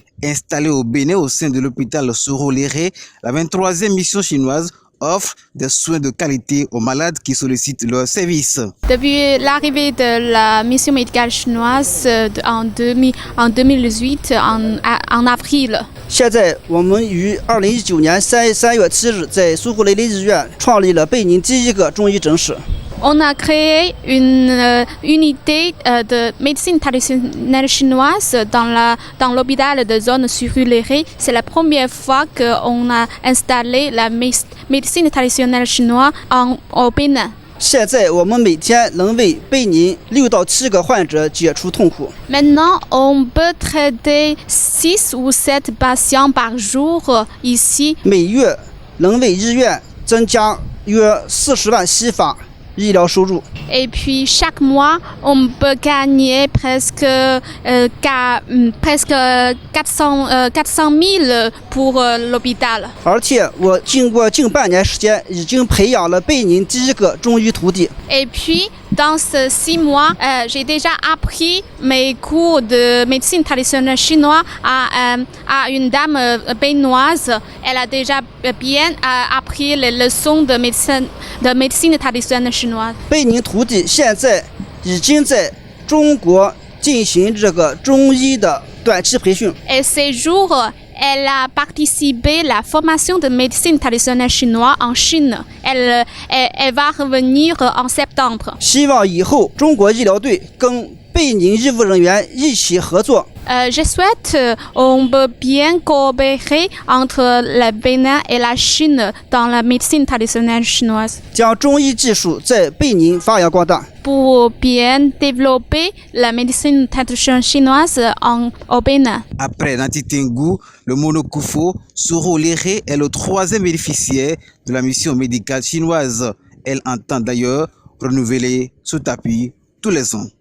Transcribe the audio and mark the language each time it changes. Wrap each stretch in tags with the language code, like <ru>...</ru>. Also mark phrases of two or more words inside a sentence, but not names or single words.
<fr>Installée au Bénin au sein de l'hôpital Surulere, la 23e mission chinoise offre des soins de qualité aux malades qui sollicitent leurs services. Depuis l'arrivée de la mission médicale chinoise en 2018, en avril.</fr> <zh>现在我们于2019年3月7日在苏湖雷利医院创立了北宁第一个中医诊室。</zh> <fr>On a créé une unité de médecine traditionnelle chinoise dans l'hôpital de zone Surulere. C'est la première fois qu'on a installé la médecine traditionnelle chinoise au Bénin.</fr> <zh>现在我们每天能为北宁6到7个患者解除痛苦。</zh> <fr>Maintenant, on peut traiter 6 ou 7 patients par jour ici.</fr> <zh>每月能为医院增加约40万西法。医疗收入。</zh> <fr>Et puis chaque mois, on peut gagner presque 400 000 pour l'hôpital.</fr> <zh>而且我经过近半年时间，已经培养了贝宁第一个中医徒弟。</zh> <fr>Et puis, dans ces 6 mois, j'ai déjà appris mes cours de médecine traditionnelle chinoise à une dame béninoise. Elle a déjà bien appris les leçons de médecine traditionnelle chinoise.</fr> <zh>贝宁徒弟现在已经在中国进行这个中医的短期培训。</zh> <fr>Et ces jours, elle a participé à la formation de médecine traditionnelle chinoise en Chine. Elle va revenir en septembre.</fr> <zh>希望以后中国医疗队跟贝宁医务人员一起合作，</zh> <fr>Je souhaite on peut bien coopérer entre le Bénin et la Chine dans la médecine traditionnelle chinoise</fr> <zh>将中医技术在贝宁发扬光大。</zh> <fr>pour bien développer la médecine traditionnelle chinoise au Bénin. Après Nati Tengu, le Monokufo, Soro Léré est le 3e bénéficiaire de la mission médicale chinoise. Elle entend d'ailleurs renouveler ce tapis tous les ans.</fr>